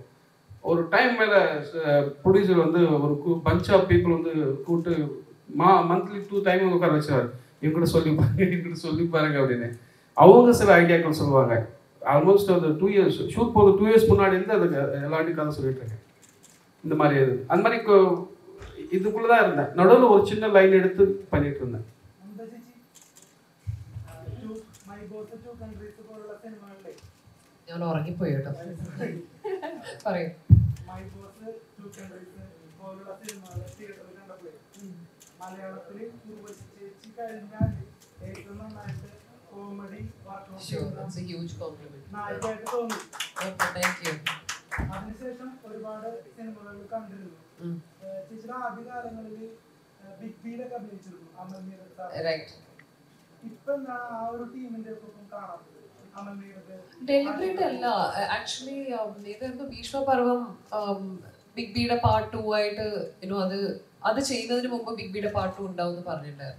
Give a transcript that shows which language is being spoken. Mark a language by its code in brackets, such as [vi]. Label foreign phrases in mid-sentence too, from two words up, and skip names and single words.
[ta] ஒரு டைம் மேலே ப்ரொடியூசர் வந்து ஒரு [en] bunch of people [ta] வந்து கூப்பிட்டு மந்த்லி 2 டைம் உட்கார வச்சுருவார். இவங்ககிட்ட சொல்லி பாருங்க அப்படின்னு. அவங்க சில ஐடியாக்கள் சொல்லுவாங்க. ஆல்மோஸ்ட் அந்த 2 years ஷூட் போது 2 years முன்னாடி இருந்து அதுக்கு எல்லாத்தையும் கதை சொல்லிட்டு இருக்கேன். இந்த மாதிரி அந்த மாதிரி இதுக்குள்ளே தான் இருந்தேன். நடுவில் ஒரு சின்ன லைன் எடுத்து பண்ணிட்டு இருந்தேன். [ml] ഞാൻ ഉറങ്ങിപ്പോയി കേട്ടോ. പറയൂ. [en] Sure, that's a huge compliment. Thank you. [ml] അതിനുശേഷം ഒരുപാട് സിനിമകൾ കണ്ടിരുന്നു. ചേച്ചിയുടെ ആദ്യകാലങ്ങളിൽ ബിഗ് ബിയിലൊക്കെ അഭിനയിച്ചിരുന്നു. ഇപ്പൊ എന്താണ് ആ ഒരു ടീമിന്റെ ഒപ്പം കാണാത്തത്? അമൽനീരത് [en] deliberate alla actually [ml] ഇതായിരുന്നു ഭീഷ്മപർവം ബിഗ് ബിയുടെ പാർട്ട് 2 ആയിട്ട് അത് ചെയ്യുന്നതിന് മുമ്പ് ബിഗ് ബിയുടെ പാർട്ട് 2 ഉണ്ടാവും പറഞ്ഞിട്ടുണ്ടായിരുന്നു.